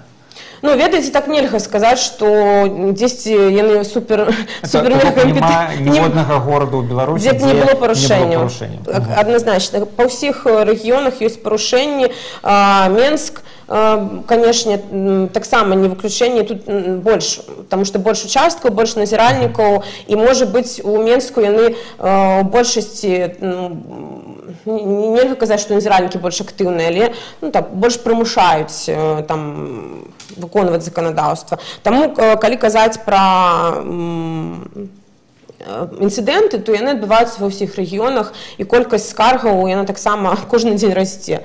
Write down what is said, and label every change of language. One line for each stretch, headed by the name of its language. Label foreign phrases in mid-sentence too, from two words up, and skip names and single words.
Belarusian: Ведаеце, так нельга сказаць, што дзесьці яны супермегакампетэнтныя. Ніводнага горада ў Беларусі, дзе не было парушэнняў. Адназначна. Па ўсіх рэгіёнах ёсць парушэнні.
Russian: Менск, конечно, таксама не выключение, тут больше, потому что больше участков, больше назиральников, и, может быть,
Belarusian: у Менску яны у большасці, нельга казаць, што назіральнікі больш актыўныя, але больш прымушаюць выконваць заканадаўства. Таму, калі казаць пра інцыдэнты, то яны адбываюцца ва ўсіх рэгіёнах, і колькасць скаргаў яна таксама кожны дзень расце.